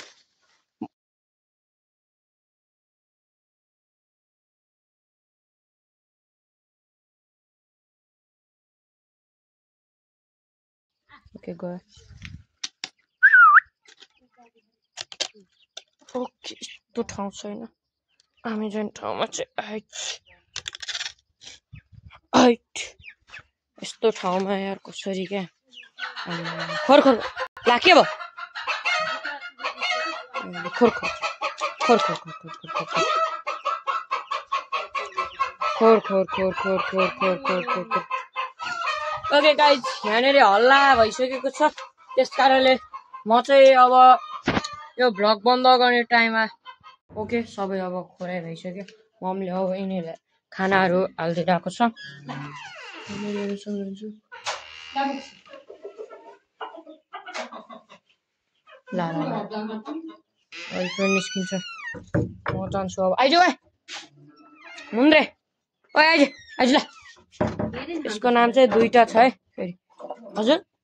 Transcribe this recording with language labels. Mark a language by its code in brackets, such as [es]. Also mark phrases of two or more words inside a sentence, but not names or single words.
[ne] ओके गयो ओके यस्तो ठाउँ छैन हामी जुन ठाउँमा चाहिँ हाइट यस्तो ठाउँमा यार कसरी क्या खोर खोर ला के भयो खोर खोर खोर खोर खोर खोर खोर खोर खोर खोर खोर खोर खोर खोर खोर खोर [en] okay guys [ne] यहाँनिर हल्ला भइसकेको छ त्यस कारणले म चाहिँ अब यो भ्लग बन्द गर्ने टाइममा ओके सबै अब खोराइ भइसक्यो मम्मीले अब यिनीहरूलाई खानाहरू हालिदिइरहेको छ ला निस्किन्छ म जान्छु अब आइज भाइ मुन्द्रे ओ आइज आइज ल यसको नाम चाहिँ 2टा छ है फेरि हजुर